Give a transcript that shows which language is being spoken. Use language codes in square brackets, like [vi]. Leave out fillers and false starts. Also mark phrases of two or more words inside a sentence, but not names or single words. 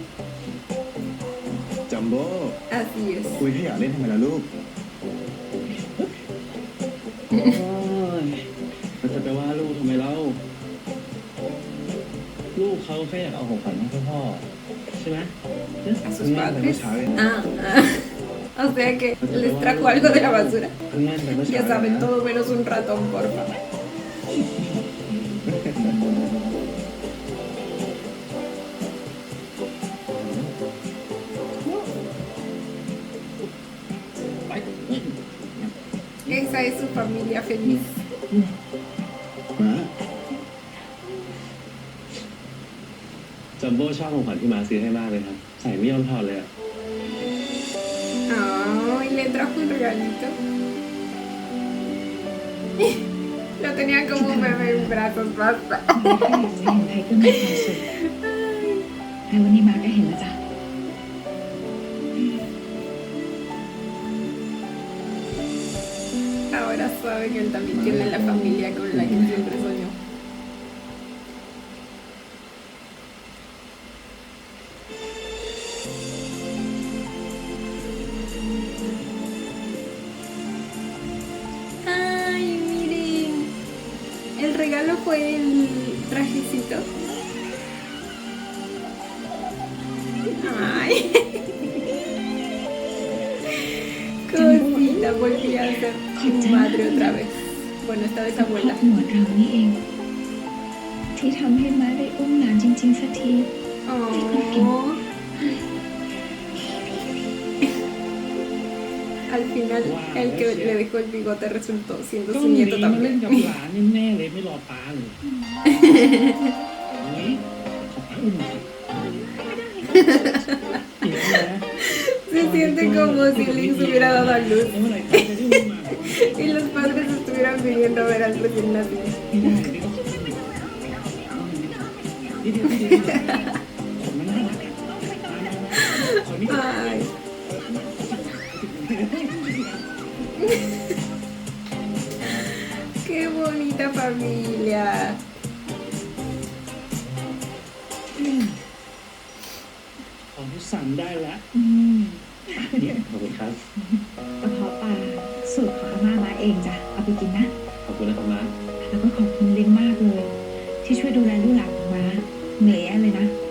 [th] จัมโบ้ [es] Así es. [th] คุยให้อยากเล่นทำไมล่ะลูก โอ้ยมันจะไปว่าลูกทำไมเล่า ลูกเขาแค่อยากเอาของขวัญให้พ่อใช่ไหม [es] A sus [th] งานแต่เมื่อ [es] padres. [th] เช้าเอง [es] O sea que les trajo algo de la basura. [th] เพิ่งงานแต่เมื่อเช้า [es] Ya saben, todo menos un ratón, por favor. [th] ไป [es] Esa es su familia feliz. [th] มา จัมโบ้ชอบของขวัญที่มาซื้อให้มากเลยครับ ใส่ไม่ยอมถอดเลยอะ [es] Ay, le trajo un regalito. Lo tenía como un bebé en brazos, basta. [th] แม่ก็อยากจะเห็นไทเกอร์มีความสุขแล้ววันนี้มาก็เห็นแล้วจ้ะ [es] Ahora sabe que él también tiene la familia con la que siempre soñó. Ay, miren. El regalo fue el trajecito. Ay. Cosita, volví a ser su madre otra vez. Bueno, esta vez [th] ครอบ [es] abuela. [th] ครัวเรานี่เอง ที่ทำให้ม้าได้อุ้มหลานจริงๆสักที Oh. [es] Al final, el que le dejó el bigote resultó siendo [th] ก็ [es] su [th] หนี [es] nieto [th] มาเล่น [es] también. [th] กับหลานแน่ๆเลยไม่รอป้าเลยนี่ขอป้าอุ้มหน่อยเดี๋ยวนะ [es] Se siente como si Link se hubiera dado a luz [th] แล้วเมื่อไหร่ป้าจะได้อุ้มมา [es] y los padres estuvieran viniendo a ver al recién nacido. [th] ไม่ได้เดี๋ยวต้องนี่เดี๋ยวมันน่ารักอะขอนี่ [es] Ay. Qué bonita familia. [th] ของที่สั่งได้แล้ว อืม เนี่ย ขอบคุณครับ กระเพาะปลาสูตรของอาม่ามาเองจ้ะ เอาไปกินนะ ขอบคุณนะครับนะ แล้วก็ขอบคุณลิงมากเลย ที่ช่วยดูแลลูกหลานของม้าเหนื่อยแย่เลยนะ